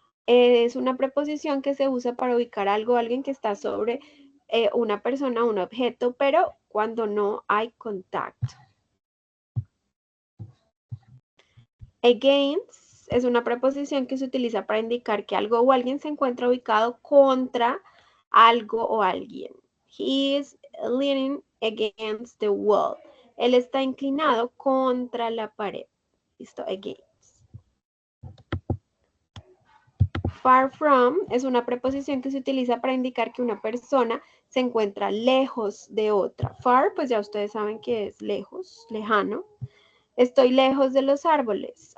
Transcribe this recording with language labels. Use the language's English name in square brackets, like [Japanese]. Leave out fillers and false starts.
[Spanish] Es una preposición que se usa para ubicar algo, alguien que está sobre una persona, un objeto, pero cuando no hay contacto. Against es una preposición que se utiliza para indicar que algo o alguien se encuentra ubicado contra algo o alguien. [English] He is leaning against the wall. [Spanish] Él está inclinado contra la pared. ¿Listo? Against. Far from es una preposición que se utiliza para indicar que una persona se encuentra lejos de otra. Far, pues ya ustedes saben que es lejos, lejano. Estoy lejos de los árboles.